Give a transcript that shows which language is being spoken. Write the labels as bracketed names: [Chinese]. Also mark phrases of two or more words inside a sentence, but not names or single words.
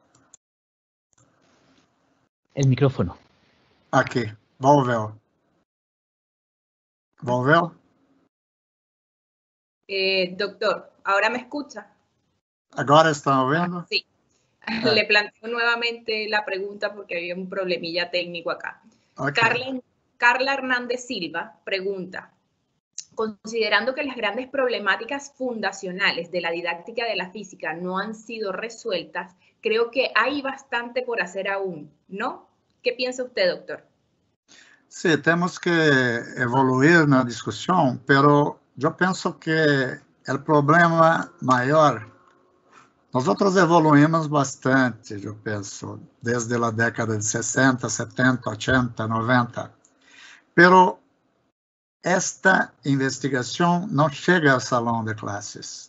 [Spanish] El micrófono. [Portuguese] Aqui. Volveu. ¿Volveu? [Spanish] Doctor, ¿ahora me escucha? [Portuguese] ¿Agora están ouvindo? [Spanish] Sí. Le planteo nuevamente la pregunta porque había un problemilla técnico acá. Okay. Carla Hernández Silva pregunta, considerando que las grandes problemáticas fundacionales de la didáctica de la física no han sido resueltas, creo que hay bastante por hacer aún, ¿no? ¿Qué piensa usted, doctor? [Portuguese] Sí, tenemos que evoluir na discussão, pero eu penso que o problema maior, nós evoluímos bastante, eu penso, desde a década de 60, 70, 80, 90, pero esta investigação não chega ao salão de classes.